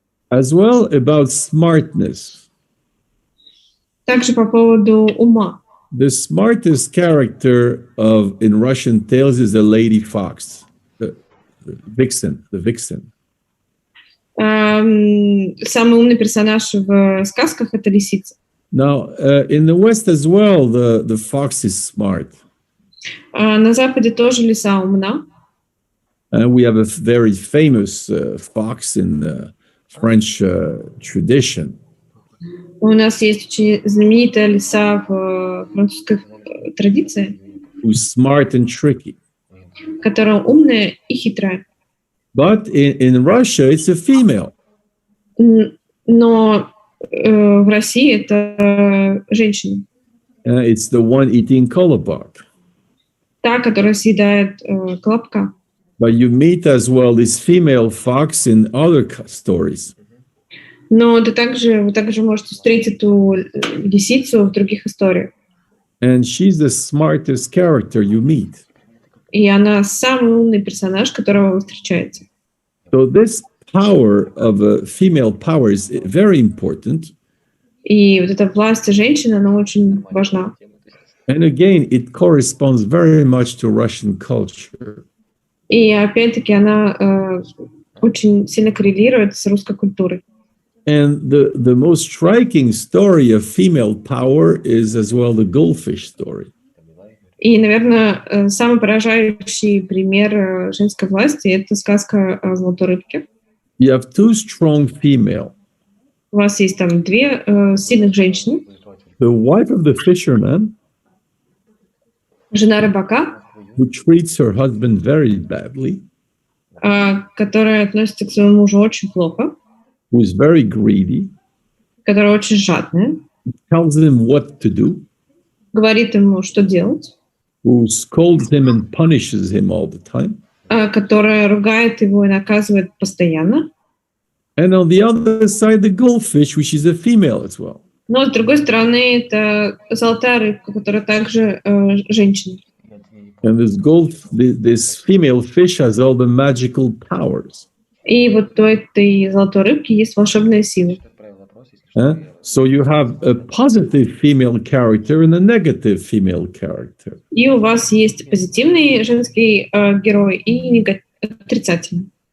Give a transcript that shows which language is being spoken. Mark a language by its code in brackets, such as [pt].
[en] As well about smartness. [ru] Также по поводу ума. [en] The smartest character in Russian tales is the lady fox, the vixen. [ru] Самый умный персонаж в сказках — это лисица. [en] Now, in the West as well, the fox is smart. [ru] На Западе тоже лиса умна. [en] We have a very famous fox in the French tradition. [ru] У нас есть очень знаменитая лиса в французской традиции, [en] Who's smart and tricky. [ru] которая умная и хитрая. [en] But in Russia, it's a female. [ru] Но в России это женщина. [en] It's the one eating kolobok. [ru] Та, которая съедает колобка. [en] But you meet as well this female fox in other stories. [ru] Но вы также можете встретить эту лисицу в других историях. [en] And she's the smartest character you meet. [ru] И она самый умный персонаж, которого вы встречаете. [en] So this power of a female power is very important. [ru] И вот эта власть женщины, она очень важна. [en] And again, it corresponds very much to Russian culture. [ru] И опять-таки она очень сильно коррелирует с русской культурой. [en] And the most striking story of female power is as well the goldfish story. [ru] И, наверное, самый поражающий пример женской власти — это сказка о золотой рыбке. [en] You have two strong female. [ru] У вас есть там две сильных женщины. [en] The wife of the fisherman, [ru] Жена рыбака, [en] who treats her husband very badly, [ru] которая относится к своему мужу очень плохо, [en] who is very greedy, [ru] которая очень жадная, [en] tells him what to do, [ru] говорит ему, что делать, [en] who scolds him and punishes him all the time. [ru] которая ругает его и наказывает постоянно. [en] And on the other side, the goldfish, which is a female as well. [ru] Но, с другой стороны, это золотая рыбка, которая также женщина. [en] And this female fish has all the magical powers. [ru] И вот у этой золотой рыбки есть волшебная сила. [en] So you have a positive female character and a negative female character. [ru] И у вас есть позитивный женский герой и отрицательный.